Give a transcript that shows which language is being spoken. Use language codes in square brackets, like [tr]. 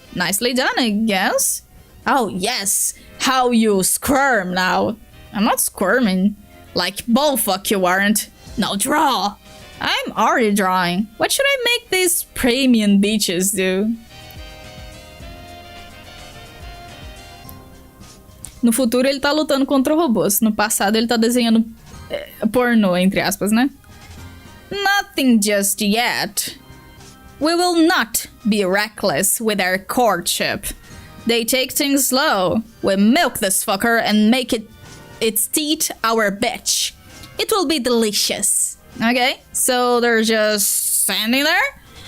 [en] Nicely done, I guess. Oh yes, how you squirm now. I'm not squirming. Like bullfuck you aren't. Now draw. I'm already drawing. What should I make these premium bitches do? [pt] No futuro ele tá lutando contra robôs. No passado ele tá desenhando pornô, entre aspas, né? [en] Nothing just yet. We will not be reckless with our courtship. They take things slow. We milk this fucker and make its teeth our bitch. It will be delicious. Okay, so they're just standing there.